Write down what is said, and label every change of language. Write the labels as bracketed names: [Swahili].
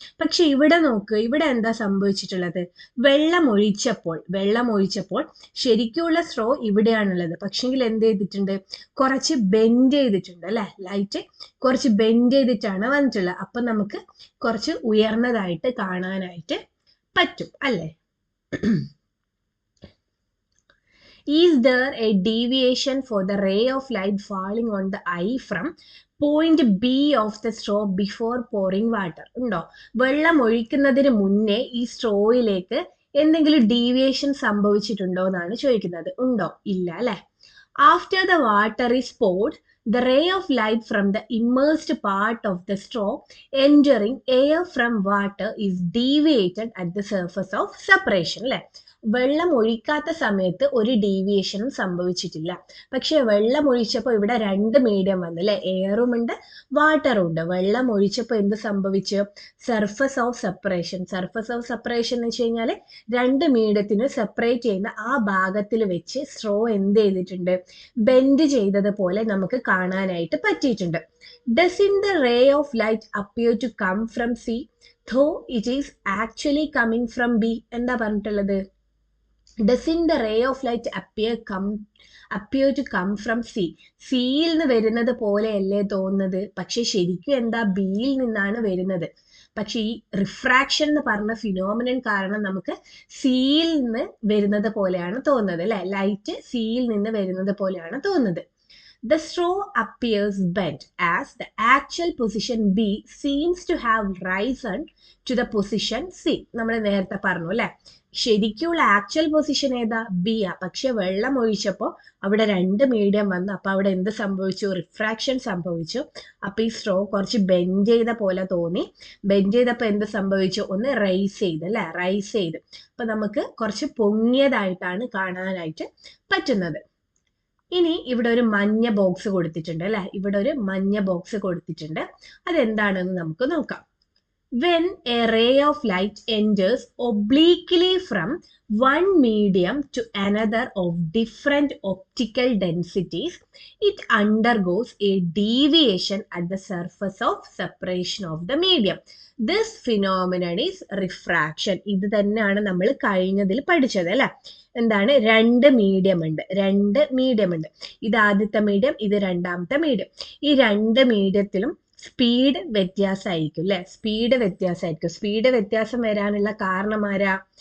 [Malayalam] പക്ഷെ ഇവിടെ നോക്ക്, ഇവിടെ എന്താ സംഭവിച്ചിട്ടുള്ളത്? വെള്ളം ഒഴിച്ചപ്പോൾ ശരിക്കുള്ള സ്ട്രോ ഇവിടെയാണുള്ളത്, പക്ഷെങ്കിൽ എന്ത് ചെയ്തിട്ടുണ്ട്? കുറച്ച് ബെൻഡ് ചെയ്തിട്ടുണ്ട് അല്ലെ. ലൈറ്റ് കുറച്ച് ബെൻഡ് ചെയ്തിട്ടാണ് വന്നിട്ടുള്ളത്. അപ്പൊ നമുക്ക് കുറച്ച് ഉയർന്നതായിട്ട് കാണാനായിട്ട് പറ്റും അല്ലെ. [English] Is there a deviation for the ray of light falling on the eye from point B of the straw before pouring water? [Malayalam] ഉണ്ടോ? വെള്ളം ഒഴിക്കുന്നതിന് മുന്നേ ഈ സ്ട്രോയിലേക്ക് എന്തെങ്കിലും ഡീവിയേഷൻ സംഭവിച്ചിട്ടുണ്ടോ എന്നാണ് ചോദിക്കുന്നത്. ഉണ്ടോ? ഇല്ല അല്ലെ. [English] After the water is poured, the ray of light from the immersed part of the straw entering air from water is deviated at the surface of separation അല്ലെ. [Malayalam] വെള്ളം ഒഴിക്കാത്ത സമയത്ത് ഒരു ഡീവിയേഷനും സംഭവിച്ചിട്ടില്ല. പക്ഷെ വെള്ളം ഒഴിച്ചപ്പോൾ ഇവിടെ രണ്ട് മീഡിയം വന്നു അല്ലെ, എയറും ഉണ്ട് വാട്ടറും ഉണ്ട്. വെള്ളം ഒഴിച്ചപ്പോൾ എന്ത് സംഭവിച്ചു? Surface of separation. Surface of separation എന്ന് വെച്ച് കഴിഞ്ഞാൽ രണ്ട് മീഡിയത്തിന് സെപ്പറേറ്റ് ചെയ്യുന്ന ആ ഭാഗത്തിൽ വെച്ച് സ്ട്രോ എന്ത് ചെയ്തിട്ടുണ്ട്? ബെൻഡ് ചെയ്തതുപോലെ നമുക്ക് കാണാനായിട്ട് പറ്റിയിട്ടുണ്ട്. [English] Doesn't the ray of light appear to come from C, though it is actually coming from B? [Malayalam] എന്താ പറഞ്ഞിട്ടുള്ളത്? [English] Doesn't the ray of light appear to come from C? [Malayalam] സിയിൽ നിന്ന് വരുന്നത് പോലെയല്ലേ തോന്നുന്നത്, പക്ഷെ ശരിക്കും എന്താ ബിയിൽ നിന്നാണ് വരുന്നത്. പക്ഷെ ഈ റിഫ്രാക്ഷൻ എന്ന് പറഞ്ഞ ഫിനോമിനൻ കാരണം നമുക്ക് സിയിൽ നിന്ന് വരുന്നത് പോലെയാണ് തോന്നുന്നത് അല്ലെ, ലൈറ്റ് സിയിൽ നിന്ന് വരുന്നത് പോലെയാണ് തോന്നുന്നത്. [English] The straw appears bent as the actual position B seems to have risen to the position C. [Malayalam] നമ്മൾ നേരത്തെ പറഞ്ഞു അല്ലെ, ശരിക്കുള്ള ആക്ച്വൽ പൊസിഷൻ ഏതാ? ബി ആ. പക്ഷെ വെള്ളം ഒഴിച്ചപ്പോൾ അവിടെ രണ്ട് മീഡിയം വന്നു. അപ്പൊ അവിടെ എന്ത് സംഭവിച്ചു? റിഫ്രാക്ഷൻ സംഭവിച്ചു. അപ്പൊ ഈ സ്ട്രോ കുറച്ച് ബെൻഡ് ചെയ്ത പോലെ തോന്നി. ബെൻഡ് ചെയ്തപ്പോൾ എന്ത് സംഭവിച്ചു? ഒന്ന് റൈസ് ചെയ്ത് അല്ലെ, റൈസ് ചെയ്ത്. അപ്പൊ നമുക്ക് കുറച്ച് പൊങ്ങിയതായിട്ടാണ് കാണാനായിട്ട് പറ്റുന്നത്. ഇനി ഇവിടെ ഒരു മഞ്ഞ ബോക്സ് കൊടുത്തിട്ടുണ്ട് അല്ലെ, ഇവിടെ ഒരു മഞ്ഞ ബോക്സ് കൊടുത്തിട്ടുണ്ട്. അതെന്താണെന്ന് നമുക്ക് നോക്കാം. [English] When a ray of light enters obliquely from one medium to another of different optical densities, it undergoes a deviation at the surface of separation of the medium. This phenomenon is refraction. [Malayalam] ഇത് തന്നെയാണ് നമ്മൾ കഴിഞ്ഞതിൽ പഠിച്ചത് അല്ലെ. എന്താണ്? രണ്ട് medium ഉണ്ട്. ഇത് ആദ്യത്തെ മീഡിയം, ഇത് രണ്ടാമത്തെ മീഡിയം. ഈ രണ്ട് മീഡിയത്തിലും സ്പീഡ് വ്യത്യാസമായിരിക്കും അല്ലെ, സ്പീഡ് വ്യത്യാസം വരാനുള്ള കാരണം ആരാ?